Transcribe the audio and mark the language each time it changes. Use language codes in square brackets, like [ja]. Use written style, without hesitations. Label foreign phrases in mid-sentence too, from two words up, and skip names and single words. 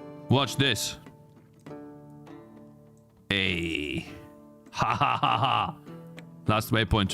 [en] Watch this. Hey. Ha ha ha ha. Last waypoint.